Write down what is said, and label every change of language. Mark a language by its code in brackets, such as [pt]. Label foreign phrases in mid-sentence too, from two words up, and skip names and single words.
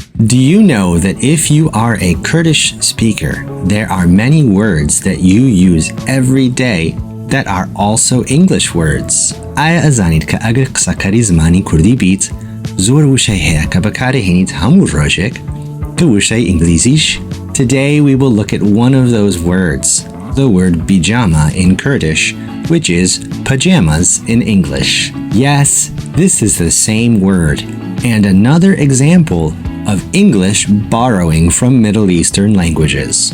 [en] Do you know that if you are a Kurdish speaker, there are many words that you use every day that are also English words? [ckb] آیا ئەزانیت کە ئەگەر قسەکەری زمانی کوردی بیت، زۆر وشەی هەیە کە بەکارهێنیت هەموو ڕۆژێک کە وشەی ئینگلیزیش؟ [en] Today we will look at one of those words, the word bijama in Kurdish, which is pajamas in English. Yes, this is the same word, and another example of English borrowing from Middle Eastern languages.